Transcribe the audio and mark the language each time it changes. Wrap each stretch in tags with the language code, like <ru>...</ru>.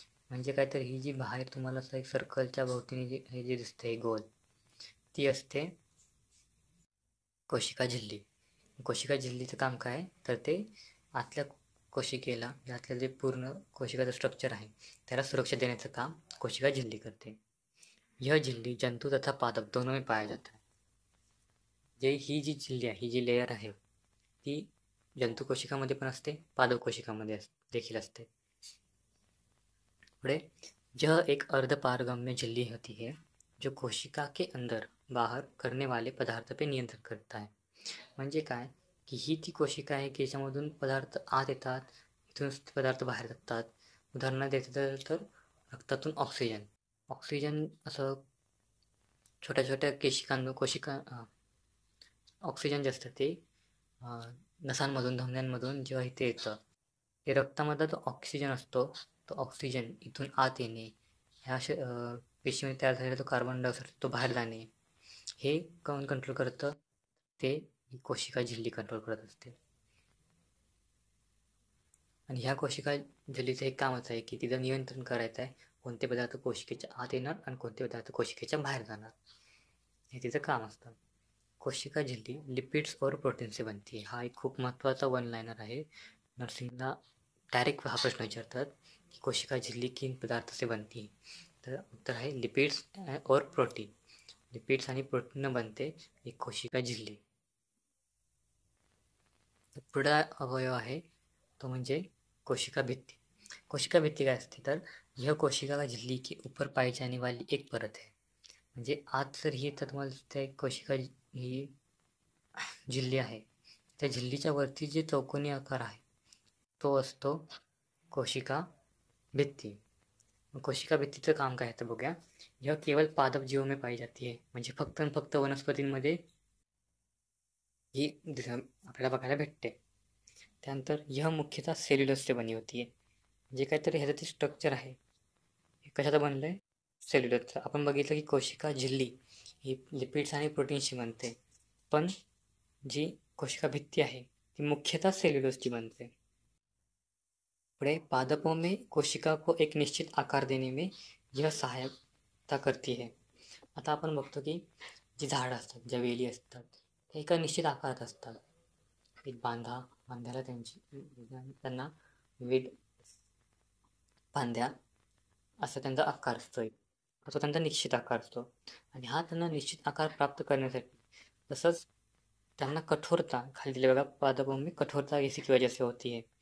<mr>म्हणजे काय तर ही जी बाहेर तुम्हाला असं एक सर्कलच्या भोवतीने हे जे दिसते गोल, ती असते कोशिका झिल्ली. कोशिका झिल्लीचं काम काय तर ते आतल्या कोशिकेला, यातलं जे पूर्ण कोशिकाचं स्ट्रक्चर आहे त्याला सुरक्षा देण्याचं काम कोशिका झिल्ली करते.</mr> <hi>यह झिल्ली जंतू तथा पादप दोनों में पाया जाता है.</hi> <mr>जे ही जी झिल्ली आहे, ही जी लेयर आहे ती जंतू कोशिकामध्ये पण असते, पादप कोशिकामध्ये देखील असते.</mr> <hi>पुढे यह एक अर्धपारगम्य झिल्ली होती है जो कोशिका के अंदर बाहर करने वाले पदार्थ पे नियंत्रण करता है.</hi> <mr>म्हणजे काय की ही ती कोशिका आहे की याच्यामधून पदार्थ आत येतात, इथून पदार्थ बाहेर जातात. उदाहरण द्यायचं तर रक्तातून ऑक्सिजन असं छोट्या छोट्या कोशिका ऑक्सिजन जे असतं ते नसांमधून, धमन्यांमधून जेव्हा इथे येतं, ते रक्तामधला जो ऑक्सिजन असतो तो ऑक्सिजन इथून आत येणे, ह्या पेशीमध्ये तयार झालेला जो कार्बन डायऑक्साईड तो बाहेर जाणे, हे कोण कंट्रोल करतं, ते कोशिका झिल्ली कंट्रोल करत असते. आणि ह्या कोशिका झिल्लीचं एक कामच आहे की तिचं नियंत्रण करायचं आहे, कोणते पदार्थ कोशिकेच्या आत येणार आणि कोणते पदार्थ कोशिकेच्या बाहेर जाणार, हे तिचं काम असतं.</mr> <hi>कोशिका झिल्ली लिपिड्स और प्रोटीन से बनती है.</hi> <mr>हा एक खूप महत्त्वाचा वन लाइनर आहे. नर्सिंगला डायरेक्ट हा प्रश्न विचारतात की कोशिका झिल्ली</mr> <hi>किन पदार्थ से बनती है,</hi> <mr>तर उत्तर आहे</mr> <hi>लिपिड्स और प्रोटीन.</hi> <mr>लिपिड्स आणि प्रोटीन बनते एक कोशिका झिल्ली. पुढा अवयव आहे तो म्हणजे कोशिका भित्ती. कोशिका भित्ती काय असते तर</mr> <hi>यह कोशिका झिल्ली की ऊपर पाई जाने वाली एक परत है.</hi> <mr>म्हणजे आत जर ही तर तुम्हाला त्या कोशिका ही झिल्ली आहे, त्या झिल्लीच्या वरती जे चौकोनी आकार आहे तो असतो कोशिका भित्ती. कोशिका भित्तीचं काम काय आहे तर बघूया.</mr> <hi>यह केवळ पादप जीवों में पाई जाती है.</hi> <mr>म्हणजे फक्त आणि फक्त वनस्पतींमध्ये ही आपल्याला बघायला भेटते. त्यानंतर</mr> <hi>यह मुख्यतः सेल्युलोज से बनी होती है.</hi> <mr>जे काहीतरी ह्याचं ते स्ट्रक्चर आहे हे कशाचं बनलं आहे, सेल्युलोजचं. आपण बघितलं की कोशिका झिल्ली ही लिपिड्स आणि प्रोटीन्सची बनते, पण जी कोशिका भित्ती आहे ती मुख्यतः सेल्युलोजची बनते.</mr> <hi>पुढे पादपों में कोशिका को एक निश्चित आकार देने में यह सहायता करती है.</hi> <mr>आता आपण बघतो की जी झाडं असतात, ज्या वेली असतात, त्या एका निश्चित आकारात असतात. एक बांध्याला त्यांना विविध फांद्या असा त्यांचा आकार असतो. तो त्यांचा निश्चित आकार असतो आणि हा त्यांना निश्चित आकार प्राप्त करण्यासाठी तसंच त्यांना कठोरता, खाली दिले बघा,</mr> <hi>पादपों में कठोरता इसी की वजह से होती है.</hi>